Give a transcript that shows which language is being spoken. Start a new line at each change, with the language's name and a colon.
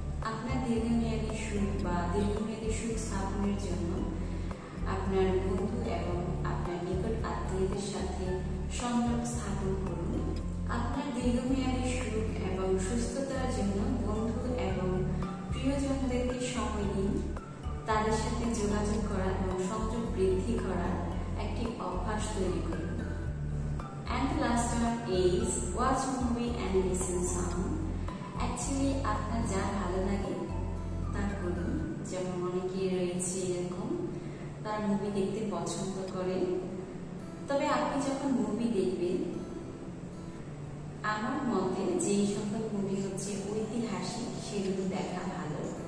Bangla: আপনার দীর্ঘমেয়াদী সুখ বা দীর্ঘমেয়াদী সুখ স্থাপনের জন্য আপনার বন্ধু এবং আপনার নিকট আত্মীয়দের সাথে সংযোগ স্থাপন করুন। আপনার দীর্ঘমেয়াদী সুখ এবং সুস্থতার জন্য বন্ধু এবং প্রিয়জনদেরকে সময় দিন। তাদের সাথে যোগাযোগ করা এবং সংযোগ বৃদ্ধি করার একটি অভ্যাস তৈরি করুন।
English: And the last one is watch movie and listen song.
Bangla: Actually আপনার যা ভালো লাগে তা করুন। যেমন অনেকে রয়েছে এরকম, তারা মুভি দেখতে পছন্দ করে। তবে আপনি যখন মুভি দেখবেন, আমার মতে যেই সকল মুভি হচ্ছে ঐতিহাসিক সেগুলো দেখা ভালো।